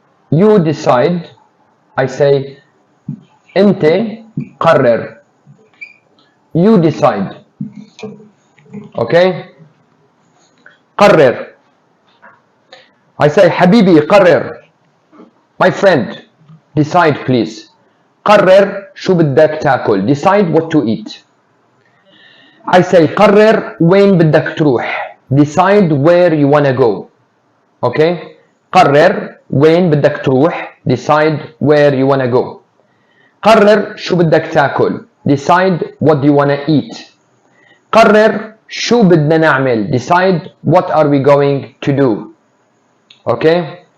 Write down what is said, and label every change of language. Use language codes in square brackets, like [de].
[en] You decide, I say [ar] انت قرر. [en] You decide. Okay? قرر. I say [ar] حبيبي قرر. [en] My friend, decide please. [ar] قرر شو بدك تاكل. [en] Decide what to eat. I say [ar] قرر وين بدك تروح. [en] Decide where you wanna go. [ar] Okay? قرر وين بدك تروح. [en] Decide where you wanna go. [ar] قرر شو بدك تاكل. [en] Decide what you wanna eat. [ar] قرر شو بدنا نعمل. [en] Decide what are we going to do. Okay?